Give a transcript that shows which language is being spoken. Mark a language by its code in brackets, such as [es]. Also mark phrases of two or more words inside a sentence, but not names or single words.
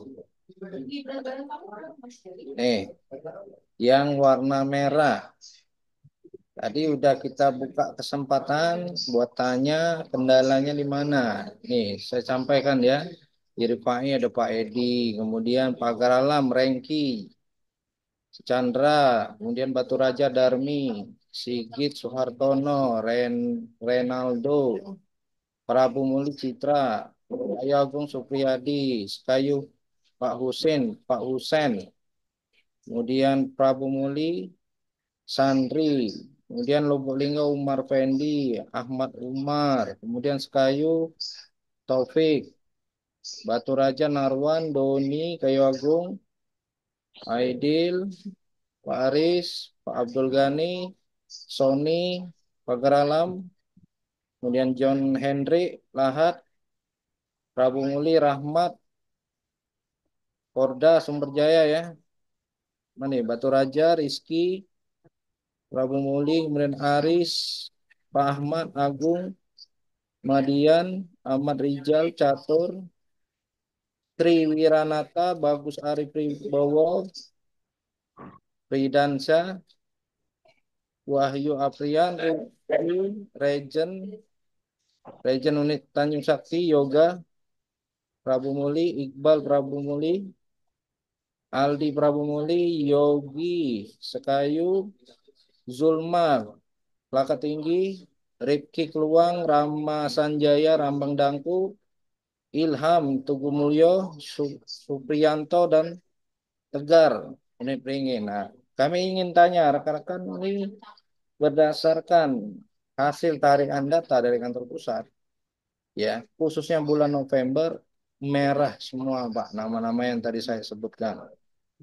[id] Nih, yang warna merah. Tadi udah kita buka kesempatan buat tanya kendalanya di mana. Nih, saya sampaikan ya. Di Rifai ada Pak Edi, kemudian Pak Garalam, Rengki, Chandra, kemudian Batu Raja Darmi, Sigit Soehartono, Renaldo, Prabu Muli Citra, Ayu Agung Supriyadi, Sekayu Pak Husin, Pak Husen, kemudian Prabu Muli, Sandri, kemudian Lubuk Linggo Umar Fendi, Ahmad Umar, kemudian Sekayu Taufik, Batu Raja Narwan, Doni, Kayu Agung, Aidil, Pak Aris, Pak Abdul Ghani, Sony, Pak Geralam, kemudian John Henry, Lahat, Prabu Muli, Rahmat, Korda, Sumber Jaya ya. Mana nih? Batu Raja, Rizky, Prabu Muli, kemudian Aris, Pak Ahmad, Agung, Madian, Ahmad Rijal, Catur, Tri Wiranata, Bagus Ari Pribowo, Ridansyah, Wahyu Aprian, Regen, Regen Unit Tanjung Sakti, Yoga, Prabu Muli, Iqbal Prabu Muli, Aldi Prabu Muli, Yogi, Sekayu, Zulmar, Plaka Tinggi, Ripki Keluang, Rama Sanjaya, Rambang Dangku, Ilham, Tugu Mulyo, Supriyanto, dan Tegar. Ini peringin. Nah, kami ingin tanya rekan-rekan ini berdasarkan hasil tarikan data dari kantor pusat, ya, khususnya bulan November merah semua, Pak, nama-nama yang tadi saya sebutkan.